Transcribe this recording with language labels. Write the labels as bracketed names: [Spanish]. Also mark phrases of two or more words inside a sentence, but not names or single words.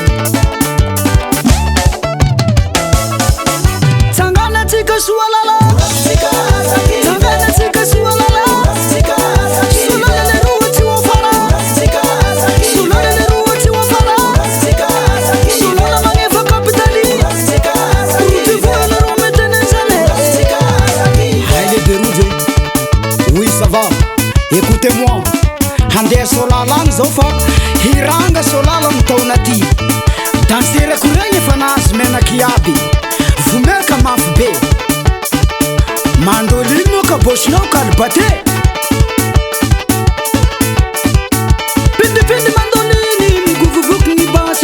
[Malagasy] Tsangana tsika soa lala, tsangana tsika soa lala. Solala le roa tsy ho afara, solala le roa tsy ho afara. Solala magnefa kapitaly, rojo vola roa metenezane. Hai le berojo. [French] Oui ça va, écoutez-moi. [Malagasy] Handeha solalagny zao fa hiranga solala amin'ny taona ty. Danserako regny efa nahazo menaky aby, vomeka mafy be. Mandolino ka bôsinao kalibate. Pindipindy mandoliny migovovoky ny basy.